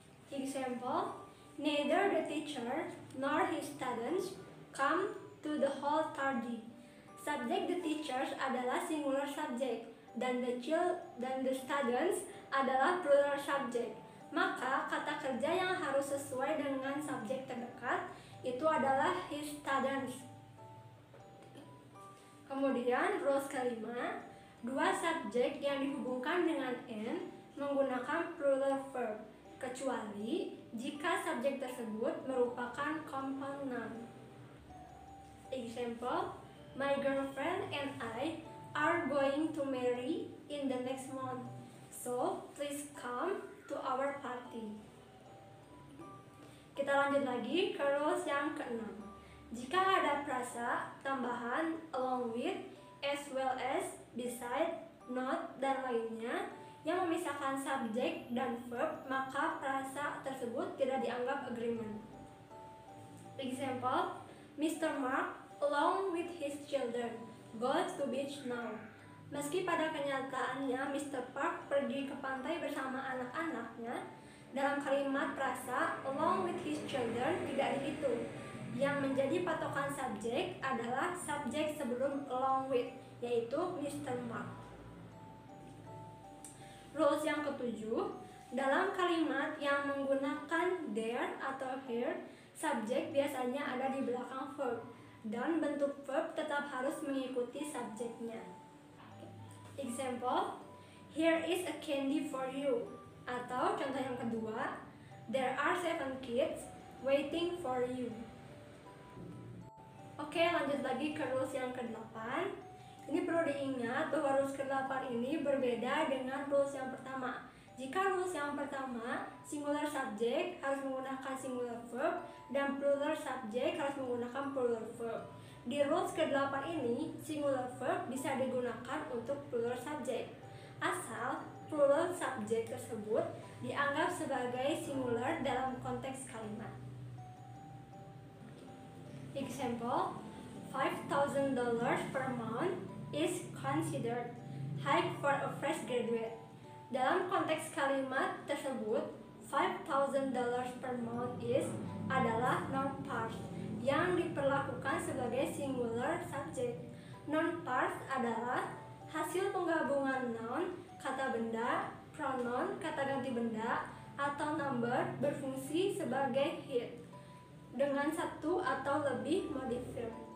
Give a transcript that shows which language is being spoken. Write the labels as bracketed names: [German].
[English] Example, neither the teacher nor his students come to the hall tardy. [Indonesian] Subjek the teachers adalah singular subject dan the students adalah plural subject. Maka kata kerja yang harus sesuai dengan subjek terdekat itu adalah his students. Kemudian rules kelima, dua subjek yang dihubungkan dengan n menggunakan plural verb kecuali jika subjek tersebut merupakan compound noun. [English] Example, my girlfriend and I are going to marry in the next month. So, please come to our party. [Indonesian] Kita lanjut lagi ke rules yang keenam. Jika ada frasa tambahan along with, as well as, beside, not, dan lainnya yang memisahkan subjek dan verb, maka frasa tersebut tidak dianggap agreement. [English] Example, Mr. Mark along with his children go to beach now. [Indonesian] Meski pada kenyataannya Mr. Park pergi ke pantai bersama anak-anaknya, dalam kalimat frasa [English] along with his children [Indonesian] tidak dihitung. Yang menjadi patokan subjek adalah subjek sebelum along with, yaitu Mr. Mark. Rules yang ketujuh, dalam kalimat yang menggunakan their atau here, subjek biasanya ada di belakang verb dan bentuk verb tetap harus mengikuti subjeknya. [English] Example, here is a candy for you. [Indonesian] Atau contoh yang kedua, [English] There are 7 kids waiting for you. [Indonesian] Oke, lanjut lagi ke rules yang ke-8. Ini perlu diingat bahwa rules ke-8 ini berbeda dengan rules yang pertama. Jika rules yang pertama, singular subject harus menggunakan singular verb dan plural subject harus menggunakan plural verb. Di rules ke-8 ini, singular verb bisa digunakan untuk plural subject, asal plural subject tersebut dianggap sebagai singular dalam konteks kalimat. [English] Example, $5,000 per month is considered high for a fresh graduate. [Indonesian] Dalam konteks kalimat tersebut, [English] $5,000 per month is [Indonesian] adalah noun pars yang diperlakukan sebagai singular subject. Noun pars adalah hasil penggabungan noun, kata benda, pronoun, kata ganti benda, atau number berfungsi sebagai head dengan satu atau lebih modifier.